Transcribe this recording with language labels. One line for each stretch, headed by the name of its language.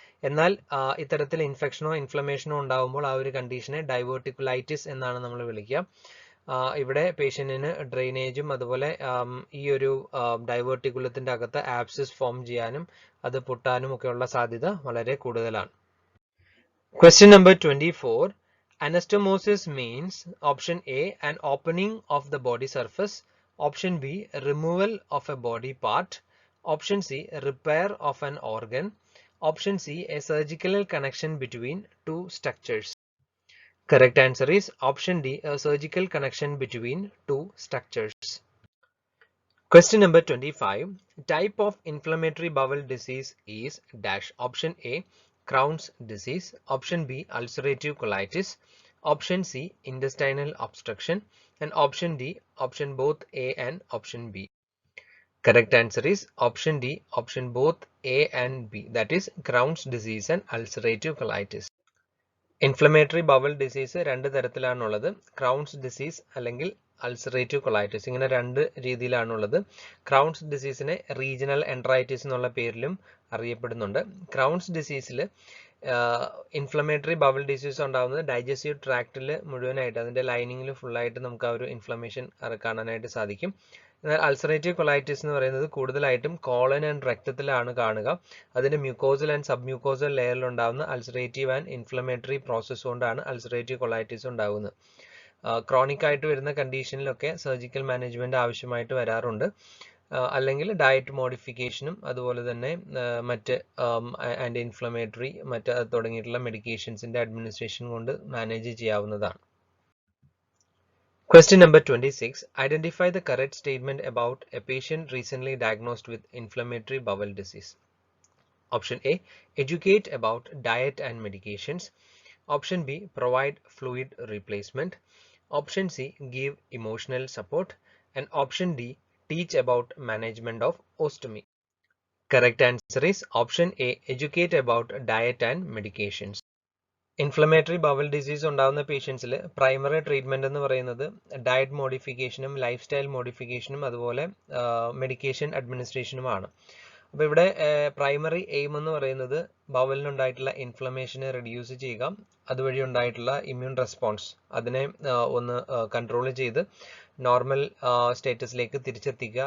Malayalam: എന്നാൽ ഇത്തരത്തിൽ ഇൻഫെക്ഷനോ ഇൻഫ്ലമേഷനോ ഉണ്ടാകുമ്പോൾ ആ ഒരു കണ്ടീഷനെ ഡൈവേർട്ടിക്കുലൈറ്റിസ് എന്നാണ് നമ്മൾ വിളിക്കുക. ഇവിടെ പേഷ്യന്റിന് ഡ്രെയിനേജും അതുപോലെ ഈ ഒരു ഡൈവേർട്ടിക്കുലത്തിന്റെ അകത്ത് ആബ്സിസ് ഫോം ചെയ്യാനും അത് പൊട്ടാനും ഒക്കെയുള്ള സാധ്യത വളരെ കൂടുതലാണ്.
English: Question number 24. Anastomosis means option A, an opening of the body surface, option B, removal of a body part, option C, repair of an organ, option C, a surgical connection between two structures. Correct answer is option D, a surgical connection between two structures. Question number 25. Type of inflammatory bowel disease is dash. Option A, Crohn's disease, option B, ulcerative colitis, option C, intestinal obstruction, and option D, option both A and option B. Correct answer is option D, option both A and B, that is Crohn's disease and ulcerative colitis.
Malayalam: Inflammatory bowel disease രണ്ട് തരത്തിലാണുള്ളത്. Crowns disease അല്ലെങ്കിൽ ulcerative colitis, ഇങ്ങനെ രണ്ട് രീതിയിലാണുള്ളത്. Crowns ഡിസീസിനെ regional enteritis എന്നുള്ള പേരിലും അറിയപ്പെടുന്നുണ്ട്. Crowns ഡിസീസിൽ inflammatory bowel disease ഉണ്ടാകുന്നത് digestive ട്രാക്റ്റിൽ മുഴുവനായിട്ട് അതിൻ്റെ ലൈനിങ്ങിൽ ഫുള്ളായിട്ട് നമുക്ക് ആ ഒരു ഇൻഫ്ലമേഷൻ കാണാനായിട്ട് സാധിക്കും. എന്നാൽ അൾസറേറ്റീവ് കൊളൈറ്റിസ് എന്ന് പറയുന്നത് കൂടുതലായിട്ടും കോളൻ ആൻഡ് രക്തത്തിലാണ് കാണുക. അതിന്റെ മ്യൂക്കോസൽ ആൻഡ് സബ് മ്യൂക്കോസൽ ലെയറിൽ ഉണ്ടാകുന്ന അൾസറേറ്റീവ് ആൻഡ് ഇൻഫ്ലമേറ്ററി പ്രോസസ് കൊണ്ടാണ് അൾസറേറ്റീവ് കൊളൈറ്റിസ് ഉണ്ടാകുന്നത്. ക്രോണിക് ആയിട്ട് വരുന്ന കണ്ടീഷനിലൊക്കെ സർജിക്കൽ മാനേജ്മെന്റ് ആവശ്യമായിട്ട് വരാറുണ്ട്. അല്ലെങ്കിൽ ഡയറ്റ് മോഡിഫിക്കേഷനും അതുപോലെ തന്നെ മറ്റ് ആൻറ്റി ഇൻഫ്ലമേറ്ററി മറ്റ് തുടങ്ങിയിട്ടുള്ള മെഡിക്കേഷൻസിന്റെ അഡ്മിനിസ്ട്രേഷൻ കൊണ്ട് മാനേജ് ചെയ്യാവുന്നതാണ്.
English: Question number 26. Identify the correct statement about a patient recently diagnosed with inflammatory bowel disease. Option A, educate about diet and medications. Option B, provide fluid replacement. Option C, give emotional support. And option D, teach about management of ostomy. Correct answer is option A, educate about diet and medications.
Malayalam: Inflammatory bowel disease ഉണ്ടാകുന്ന പേഷ്യൻസിൽ primary treatment എന്ന് പറയുന്നത് diet മോഡിഫിക്കേഷനും life style മോഡിഫിക്കേഷനും അതുപോലെ medication അഡ്മിനിസ്ട്രേഷനുമാണ്. അപ്പോൾ ഇവിടെ primary aim എന്ന് പറയുന്നത് ബവലിനുണ്ടായിട്ടുള്ള ഇൻഫ്ലമേഷനെ reduce ചെയ്യുക, അതുവഴി ഉണ്ടായിട്ടുള്ള ഇമ്മ്യൂൺ റെസ്പോൺസ് അതിനെ ഒന്ന് കൺട്രോൾ ചെയ്ത് നോർമൽ സ്റ്റേറ്റസിലേക്ക് തിരിച്ചെത്തിക്കുക.